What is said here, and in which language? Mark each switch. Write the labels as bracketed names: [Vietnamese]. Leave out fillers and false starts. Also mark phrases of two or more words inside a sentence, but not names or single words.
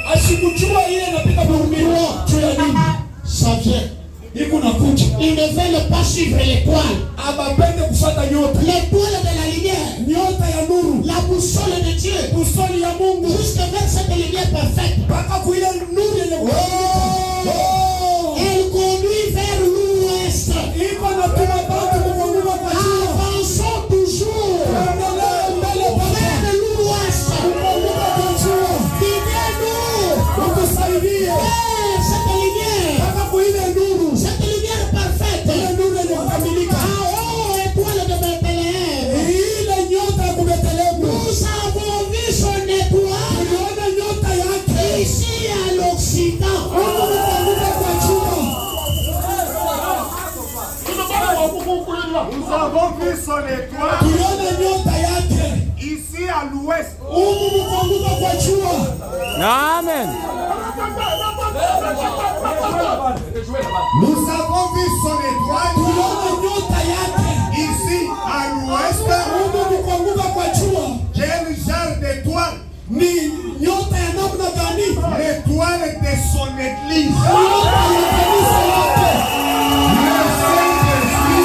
[Swahili] Sikujua ile inapita kuhubiriwa juu ya nini? [French] Ça vient. [Swahili] Iko nakuja. [French] Ils ne veulent pas suivre l'étoile. [Swahili] Abapende kufuata nyota. [French] L'étoile de la lumière. [Swahili] Nyota ya nuru. [French] La boussole de Dieu. [Swahili] Boussole ya Mungu. [French] Jusque vers cette lumière parfaite. [Swahili] Mpaka kuile nuru yenye [French] Elle conduit vers l'ouest. [Swahili] iko natuma bantu kufunguka kwa jua. [French] Avançons toujours. [Swahili] Endelea mbele [French] Vers l'ouest. [Swahili] kufunguka kwa jua. [French] Guidez-nous. [Swahili] Utusaidie. [French] Vers cette lumière. [Swahili] Mpaka kuile nuru. [French] Cette lumière parfaite. [Swahili] Ile nuru yenye kukamilika. [French] Oh, étoile de Bethléem. [Swahili] Ile nyota ya Bethlehemu. [French] Nous avons vu son étoile. [Swahili] Tuliona nyota yake. [French] Ici à l'Occident. [Swahili] Kufunguka kwa jua. [French] Nous avons vu son étoile [Swahili] Tuliona nyota yake. [French] ici à l'ouest. [Swahili] Kufunguka kwa jua. Amen. [French] Nous avons vu son étoile [Swahili] Tuliona nyota yake. [French] ici à l'ouest. [Swahili] Kufunguka kwa jua. [French] Quel genre d'étoile? [Swahili] Ni nyota ya namna gani? [French] L'étoile de son église. [Swahili] Nyota ya kanisa lake. [French] Le Saint-Esprit.